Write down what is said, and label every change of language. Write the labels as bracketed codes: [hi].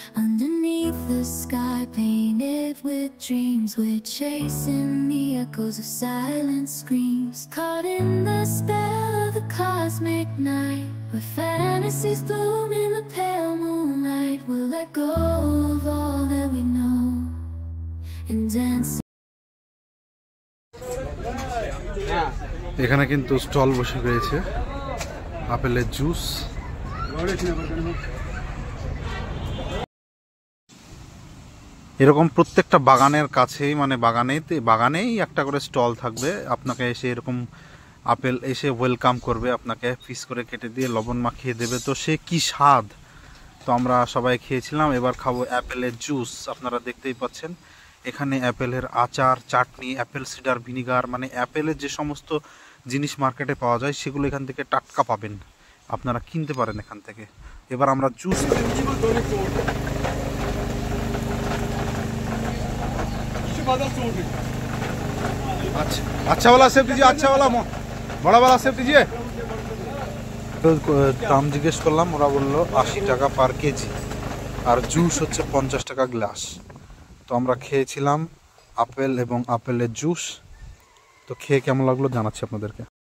[en] Underneath the sky painted with dreams, we're chasing the echoes of silent screams. Caught in the spell of the cosmic night, where fantasies bloom in the pale moonlight. We'll let go of all that we know and dance. [bn] এখানে কিন্তু stall বসে রয়েছে আপেলের juice. এরকম প্রত্যেকটা বাগানের কাছেই, মানে বাগানেই একটা করে স্টল থাকবে। আপনাকে এসে এরকম আপেল এসে ওয়েলকাম করবে, আপনাকে পিস করে কেটে দিয়ে লবণ মাখিয়ে দেবে। তো সে কি স্বাদ! তো আমরা সবাই খেয়েছিলাম, এবার খাবো অ্যাপেলের জুস। আপনারা দেখতেই পাচ্ছেন এখানে অ্যাপেলের আচার, চাটনি, অ্যাপেল সিডার ভিনিগার, মানে অ্যাপেলের যে সমস্ত জিনিস মার্কেটে পাওয়া যায় সেগুলো এখান থেকে টাটকা পাবেন, আপনারা কিনতে পারেন এখান থেকে। এবার আমরা জুস [hi] अच्छा वाला सेब दीजिए, अच्छा वाला बड़ा वाला सेब दीजिए। [bn] তো দাম জিজ্ঞেস করলাম, ওরা বললো 80 টাকা পার কেজি, আর জুস হচ্ছে 50 টাকা গ্লাস। তো আমরা খেয়েছিলাম আপেল এবং আপেলের জুস। তো খেয়ে কেমন লাগলো জানাচ্ছি আপনাদেরকে।